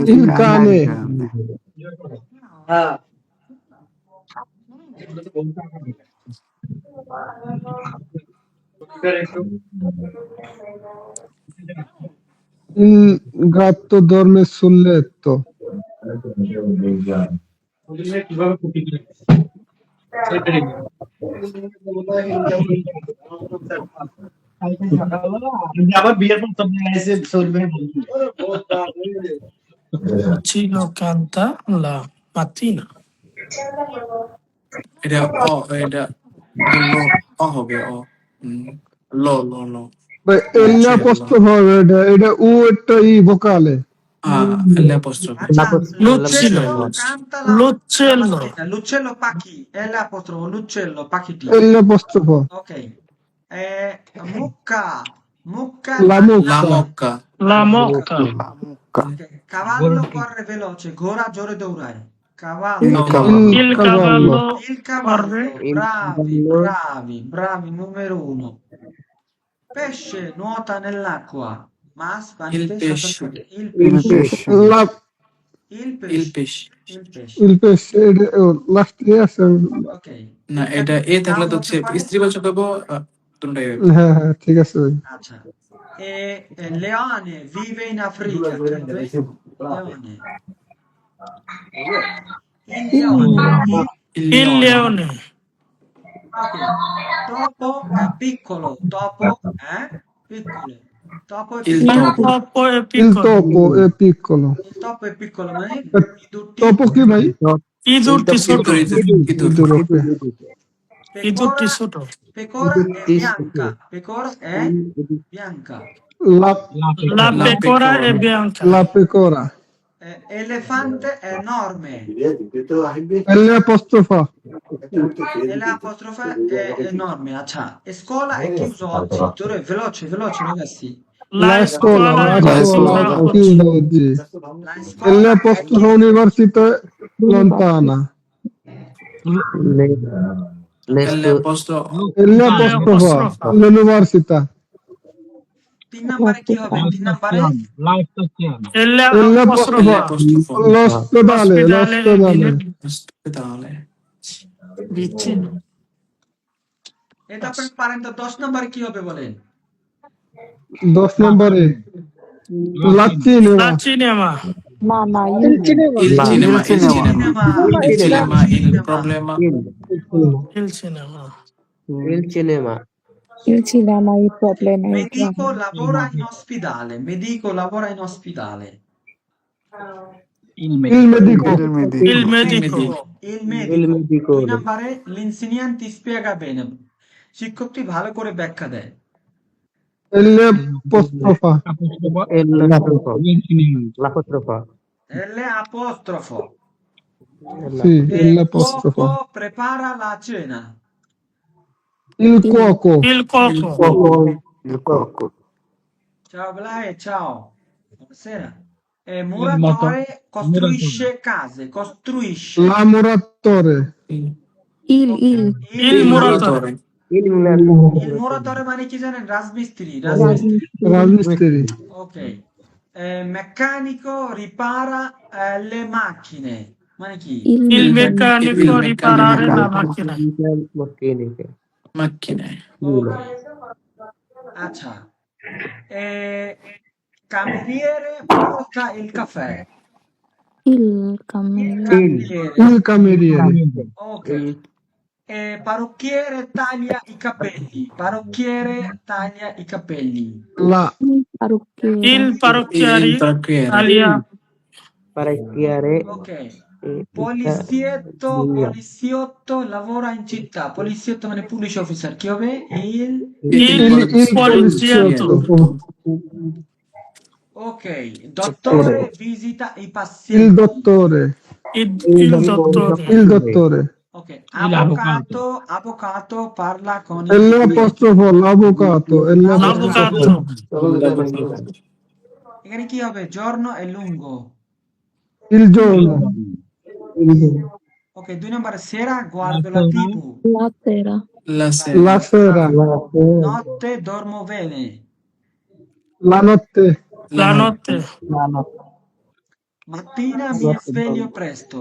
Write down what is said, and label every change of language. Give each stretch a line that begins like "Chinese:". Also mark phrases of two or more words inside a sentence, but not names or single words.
Italian: Il cane. Il gatto dorme sul letto.
Bangla: আবার বিয়ের পর সব এসে চলবে
Italian: Cino canta la mattina.
Bangla: এটা অ এটা এটা ল অ হবে অ ল ল ল ভাই এল
Italian: লুচেল্লো
Bangla: অ্যাপোস্ট্রোফ হবে এটা উ একটা ই ভোকালে।
Italian: l'apostrophe
Bangla: আচ্ছা,
Italian: Lucillo. Lucello canta la Luccello. mattina. Lucello পাখি, l'apostrofo, Lucello পাখিটি।
English: L apostrophe
Italian: Ok. Mucca, mucca লা la মুক্কা mocca La mocca. La mucca. Ok. Cavallo corre veloce,
Bangla: ঘোড়া জোরে dৌড়ায়। Cavallo.
Italian: Il no cavallo. Il cavallo. cavallo Il corre. cavallo, bravi, bravi, bravi, numero uno. Pesce nuota nell'acqua, ma il spanite pesce il Il pesce, pesce. লা il il pesce, pesce il pesce. il pesce
Bangla: লাস্টে আছে। Ok. না এটা এটা কি এ থাকলে noun তো হতে হচ্ছে পারে? স্ত্রীবাচক হবো দুটোই হবে হ্যাঁ হ্যাঁ ঠিক আছে ভাই। আচ্ছা।
Italian: Leone vive in Africa, chi হবে? Leone. Il leone. il Il leone leone. Ok. Topo è piccolo, topo è piccolo. Topo è il Il piccolo. topo topo è Il piccolo. topo è piccolo. Il topo è piccolo, ma i tutti.
Bangla: Topo কি ভাই?
Italian: I tutti sotto.
Bangla: idur ইঁদুর ওকে।
Italian: I tutti Pecora, sotto. pecora è bianca. Pecora è bianca. লা La la pecora pecora è bianca. la pecora Elefante è enorme. l'apostrofa E l'apostrofe è enorme. Accia. E scuola è chiuso oggi. Veloce, veloce, ragazzi. La La scuola scuola, è la La scuola chiusa scuola. è oggi. chiusa oggi. La E scuola è l'apostolo chiusa. università lontana. l'apostrofo E l'apostrofo L'apostrofa. l'università.
Bangla: তিন নম্বরে কি হবে? তিন নম্বরে
Italian: E E l'apostrofo l'apostrofa. l'apostrofo l'ospedale, Ospedale e l'ospedale. ospedale vicino.
Bangla: এ তারপরে পারেন তো 10 নম্বরে কি হবে বলেন?
Italian: 10 নম্বরে la cinema. La cinema.
Bangla: না না
Italian: Il cinema. il cinema il cinema. cinema il cinema il problema Il cinema. Il cinema. Il cinema il problema è Medico lavora in ospedale. Medico lavora in ospedale. Il medico. Il medico. Il medico. Il Il medico. medico. 2 নম্বরে l'insegnante spiega bene.
Bangla: শিক্ষকটি ভালো করে ব্যাখ্যা দেয়।
Italian: E l'apostrofa E l'apostrofo. L'apostrofo. L'apostrofo. sì, e Il l'apostrofo. cuoco prepara la cena. Il cuoco. Il coco. Il cuoco. Ciao Blai, ciao. Buonasera. Muratore costruisce case. Costruisce. La muratore. Il muratore. Il Il muratore
Bangla: মানে কি জানেন? রাজমিস্ত্রি। রাজমিস্ত্রি। Razmisteri.
Italian: Ok. Meccanico ripara le macchine.
Bangla: মানে কি?
Italian: Il meccanico riparare la macchina. macchine
Bangla: Ok. আচ্ছা।
Italian: Cameriere porta il caffè. il cameriere Cameriere. Il cameriere. Ok. Parrucchiere taglia i capelli. Parrucchiere taglia i capelli. La il parrucchiere Il parrucchiere. il parrucchiere Italia. Parecchiare. Ok. Poliziotto lavora in città.
Bangla: Poliziotto মানে
English: police officer
Bangla: কি হবে?
Italian: Il poliziotto. poliziotto. Ok. Dottore visita i il pazienti. dottore. Il dottore. Il dottore. Ok. Avvocato parla con E l'apostrofo l'avvocato. E L'avvocato.
Bangla: এখানে কি হবে?
Italian: giorno è lungo. Il giorno. Ok, 2 নম্বরে sera guardo la TV. la sera la sera La sera. Notte dormo bene. La notte. La notte. Mattina mi sveglio presto.